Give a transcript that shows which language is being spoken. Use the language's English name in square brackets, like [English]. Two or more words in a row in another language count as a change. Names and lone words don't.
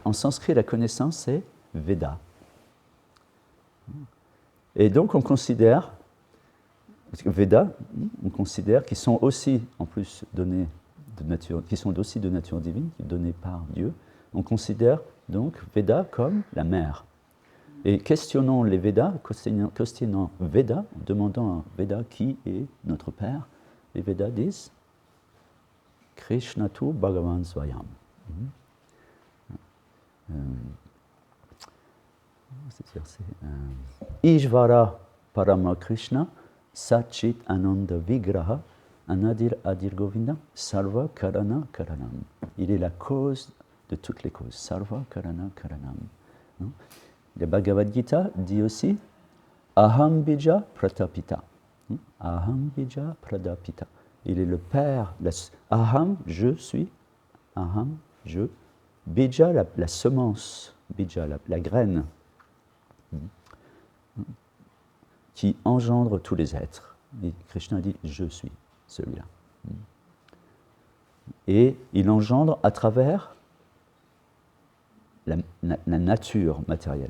[French] En sanskrit, la connaissance, c'est Veda. Et donc, on considère, parce que Veda, on considère qu'ils sont aussi, en plus, donnés de nature, qui sont aussi de nature divine, donnés par Dieu. On considère donc Veda comme la mère. Et questionnons les Védas, questionnant Veda, demandant à Veda qui est notre père, les Védas disent [Sanskrit] कृष्णतु भगवान् स्वयम्. ईश्वर परम कृष्ण सच्चित् आनन्द विग्रह अनादिर् आदिर् गोविन्द सर्व कारण कारणम्. [French] Il est la cause de toutes les causes. [Sanskrit] सर्व कारण कारणम्. [French] Le Bhagavad Gita dit aussi [Sanskrit] अहं बीज प्रतापिता. अहं बीज प्रतापिता. [French] Il est le père. Aham, je suis. Aham, je. Bija, la semence. Bija, la graine. Qui engendre tous les êtres. Et Krishna dit, je suis celui-là. Et il engendre à travers la nature matérielle.